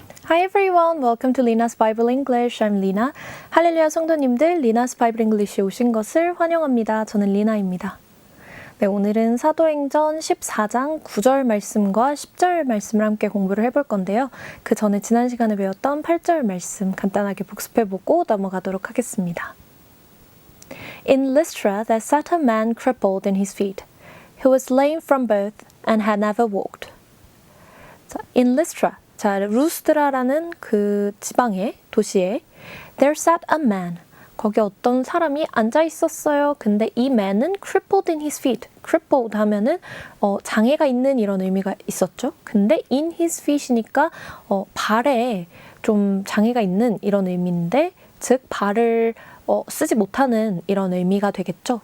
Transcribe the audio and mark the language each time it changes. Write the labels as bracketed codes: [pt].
[en] everyone, welcome to Lina's Bible English. I'm Lina. [ko] 할렐루야 성도님들, Lina's Bible English에 오신 것을 환영합니다. 저는 리나입니다. 네, 오늘은 사도행전 14장 9절 말씀과 10절 말씀을 함께 공부를 해볼 건데요. 그 전에 지난 시간에 배웠던 8절 말씀 간단하게 복습해보고 넘어가도록 하겠습니다. [en] In Lystra there sat a man crippled in his feet, who was lame from birth and had never walked. [ko] 자, in Lystra, 자, 루스드라라는 그 지방의 도시에 [en] there sat a man, [ko] 거기 어떤 사람이 앉아 있었어요. 근데 이 man은 [en] crippled in his feet, [ko] crippled 하면은 장애가 있는 이런 의미가 있었죠. 근데 in his feet이니까 발에 좀 장애가 있는 이런 의미인데, 즉 발을 쓰지 못하는 이런 의미가 되겠죠.